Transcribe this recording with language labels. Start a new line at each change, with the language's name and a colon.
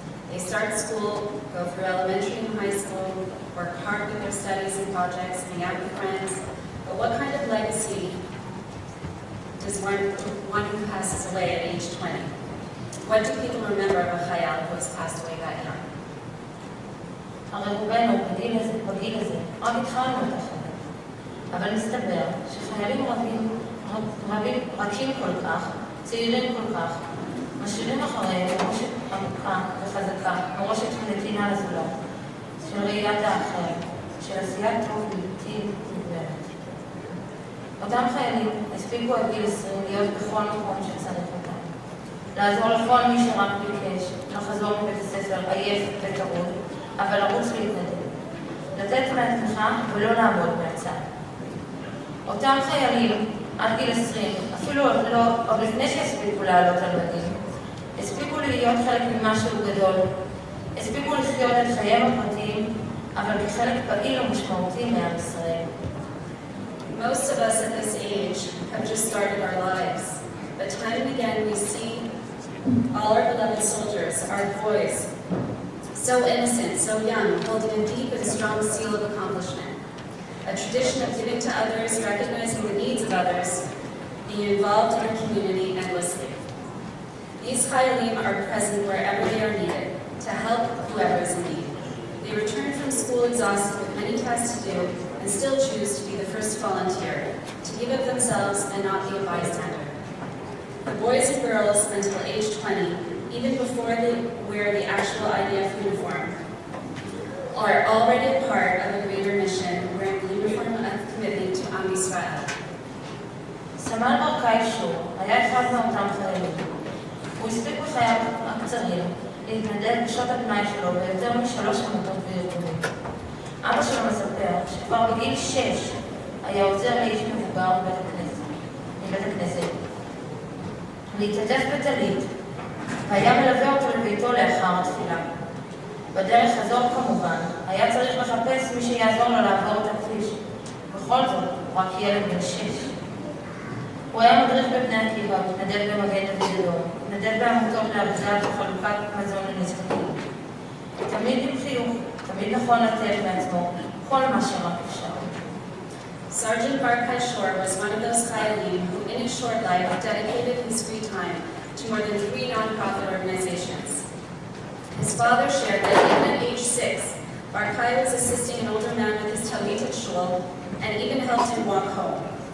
English: They start school, go through elementary and high school, work hard with their studies and projects, hang out with friends, but what kind of legacy does one who passes away at age 20? What do people remember of a Chayal who has passed away that young?
Hebrew: הרי רובנו בגיל הזה רק התחלנו את החיים, אבל מסתבר שחיילים רכים כל כך, צעירים כל כך, משאירים אחריהם מורשת עמוקה וחזקה, מורשת של נתינה לזולת, של ראיית האחר, של עשיית טוב בלתי מוגבלת. אותם חיילים הספיקו עד גיל 20 להיות בכל מקום שצריך אותם, לעזור לכל מי שרק ביקש, לחזור מבית הספר עייף וטרוד, אבל לרוץ להתנדב, לתת מעצמך ולא לעמוד מהצד. אותם חיילים עד גיל 20, אפילו עוד לפני שהספיקו לעלות על מדים, הספיקו להיות חלק ממשהו גדול, הספיקו לחיות את חייהם הפרטיים, אבל כחלק פעיל ומשמעותי מעם ישראל.
English: Most of us at this age have just started our lives, but time and again we see all our beloved soldiers, our boys, so innocent, so young, holding a deep and strong seal of accomplishment. A tradition of giving to others, recognizing the needs of others, being involved in our community endlessly. These Chayalim are present wherever they are needed, to help whoever is in need. They return from school exhausted with many tasks to do, and still choose to be the first volunteer, to give of themselves and not be a bystander. The boys and girls until age 20, even before they wear the actual IDF uniform, are already a part of a greater mission, wearing the uniform of commitment to Am Yisrael.
Hebrew: סמל ברקאי שור היה אחד מאותם חיילים. הוא הספיק בחייו הקצרים להתנדב בשעות הפנאי שלו ביותר מ3 עמותות וארגונים. אבא שלו מספר שכבר בגיל 6 היה עוזר לאיש מבוגר מבית הכנסת, להתעטף בטלית, והיה מלווה אותו לביתו לאחר התפילה. בדרך הזאת כמובן היה צריך לחפש מי שיעזור לו לעבור את הכביש. בכל זאת, הוא רק ילד בן 6. הוא היה מדריך בבני עקיבא, מתנדב במגן דוד אדום, מתנדב בעמותות לעבודה וחלוקת מזון לנזקקים. תמיד עם חיוך, תמיד נכון לתת מעצמו כל מה שרק אפשר.
English: Sergeant Barkai Shor was one of those Chayalim who in his short life dedicated his free time to more than 3 non-profit organizations. His father shared that even at age 6, Barkai was assisting an older man with his talmid at shul and even helped him walk home.